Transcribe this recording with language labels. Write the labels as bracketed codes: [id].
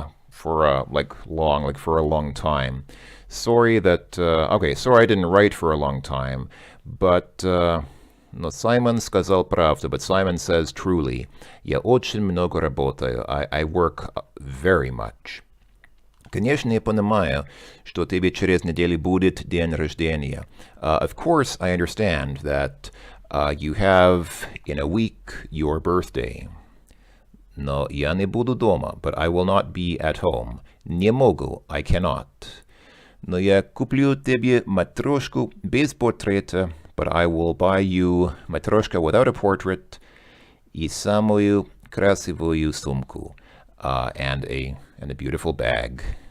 [en] for like long, like for a long time. Sorry that... okay, sorry I didn't write for a long time. But no, Simon [ru] сказал правду, [en] but Simon says truly. [ru] Я очень много работаю. [en] I work very much. [ru] Конечно, я понимаю, что тебе через неделю будет день рождения. [en] Of course, I understand that you have in a week your birthday. [ru] Но я не буду дома, [en] but I will not be at home. [ru] Не могу, [en] I cannot. [ru] Но я куплю тебе матрешку без портрета, [en] but I will buy you матрешка without a portrait [ru] и самую красивую сумку, [en] and a beautiful bag.